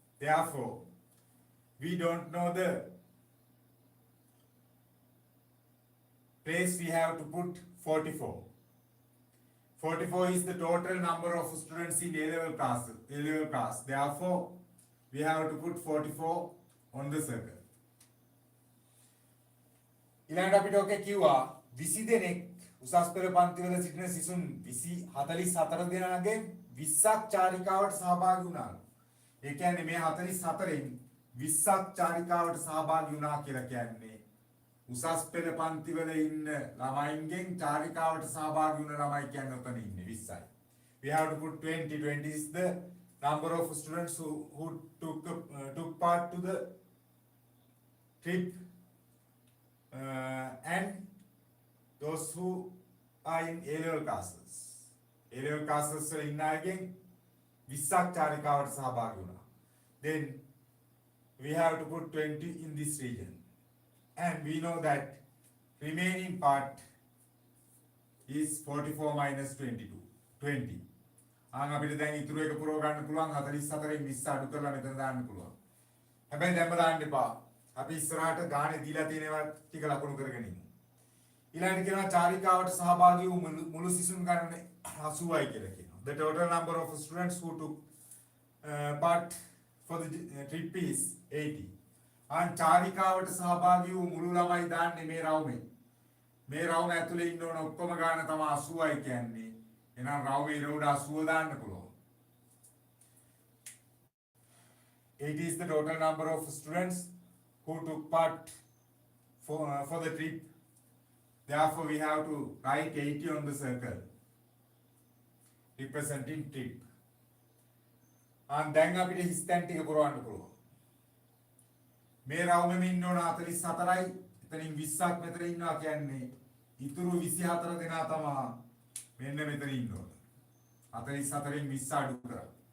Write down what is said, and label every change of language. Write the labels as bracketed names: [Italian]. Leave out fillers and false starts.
[English] Therefore, we don't know the place. We have to put 44. 44 is the total number of students in A-level class. Therefore, we have to put 44 on the circle. [Sinhala] ඊළඟට අපිට ඔක කිව්වා 20 දෙනෙක් උසස් පෙළ පන්තිවල සිටින සිසුන් 44 දෙනාගෙන් 20ක් චාරිකාවට සහභාගී වුණා. ඒ කියන්නේ මේ 44න් 20ක් චාරිකාවට සහභාගී වුණා කියලා කියන්නේ උසස් පෙළ පන්තිවල ඉන්න ළමයින්ගෙන් චාරිකාවට සහභාගී වුණ ළමයි කියන්නේ උතන ඉන්නේ 20යි. [English] We have to put 20. 20 is the number of students who took part to the trip and those who are in A-level classes. [Sinhala] A-level classes වල ඉන්න අයගෙන් 20ක් චාරිකාවට සහභාගී වුණා. [English] Then we have to put 20 in this region. And we know that remaining part is 44 minus 22. 20. [Sinhala] අපිට දැන් ඉතුරු එක පුරව ගන්න පුළුවන් 44න් 20 අඩු කරලා මෙතන දාන්න පුළුවන්. හැබැයි දැන්ම දාන්න එපා. අපි ඉස්සරහට ගානේ දීලා තියෙනවා ටික ලකුණු කරගෙන ඉමු. ඊළඟට කියනවා චාරිකාවට සහභාගී වූ මුළු සිසුන් ගණන 80යි කියලා කියනවා. [English] The total number of students who took part for the trip is 80. [Sinhala] චාරිකාවට සහභාගී වූ මුළු ළමයි දාන්නේ මේ රවුමේ. මේ රවුම ඇතුලේ ඉන්න ඕන ඔක්කොම ගාන තමයි 80යි කියන්නේ. එහෙනම් රවුමේ ඉර උඩ 80 දාන්න පුළුවන්. [English] 80 is the total number of students who took part for the trip. Therefore, we have to write 80 on the circle representing trip. [Sinhala] දැන් අපිට හිස්තැන් ටික පුරවන්න පුළුවන්. මේ රවුමෙම ඉන්න ඕන 44යි. එතනින් 20ක් මෙතන ඉන්නවා කියන්නේ ඉතුරු 24 දෙනා තමයි මෙන්න මෙතන ඉන්න ඕන. 44න් 20 අඩු කරා.